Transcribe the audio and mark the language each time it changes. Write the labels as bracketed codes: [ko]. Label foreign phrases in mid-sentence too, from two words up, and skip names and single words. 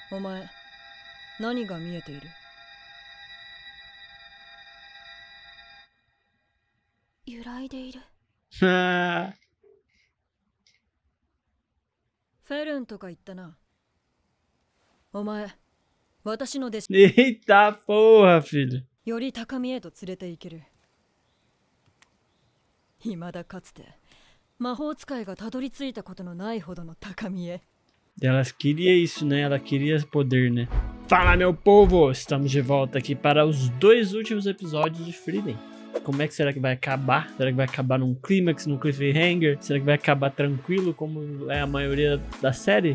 [ja] お前、何が見えている？揺らいでいる。フェルンとか言ったな。お前、私の弟子 [pt] Eita porra, filho. [ja] より高みへと連れて行ける。未だかつて魔法使いがたどり着いたことのないほどの高みへ。 [pt] Ela queria isso, né? Ela queria poder, né? Fala, meu povo! Estamos de volta aqui para os 2 últimos episódios de Frieren. Como é que será que vai acabar? Será que vai acabar num clímax, num cliffhanger? Será que vai acabar tranquilo, como é a maioria da série?